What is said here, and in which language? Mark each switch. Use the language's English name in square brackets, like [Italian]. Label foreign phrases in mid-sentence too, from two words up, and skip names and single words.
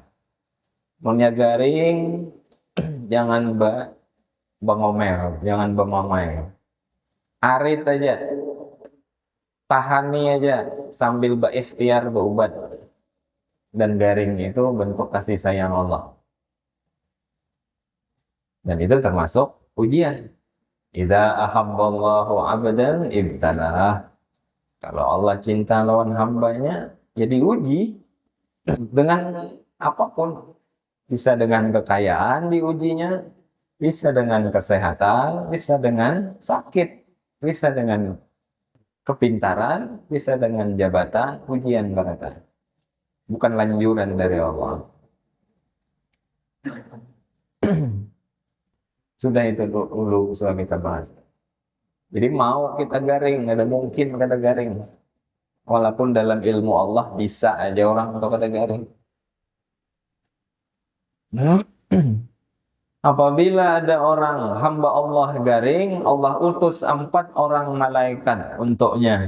[Banjar] Maunya garing, jangan bengomel, jangan bengomel. Arit aja, tahani aja sambil berikhtiar berubat. Dan garing itu bentuk kasih sayang Allah. [Indonesian] Dan itu termasuk ujian. [Arabic] إذا أحب الله عبدا ابتلاه. [Banjar] Kalau Allah cinta lawan hambanya, ya diuji dengan apapun. [Indonesian] Bisa dengan kekayaan diujinya, bisa dengan kesehatan, bisa dengan sakit, bisa dengan kepintaran, bisa dengan jabatan, ujian berada. Bukan lanjuran dari Allah. Sudah itu dulu sudah kita bahas. [Banjar] Jadi mau kita garing, ada mungkin kada garing. Walaupun dalam ilmu Allah bisa aja orang untuk kada garing. Apabila ada orang hamba Allah garing, Allah utus 4 orang malaikat untuknya.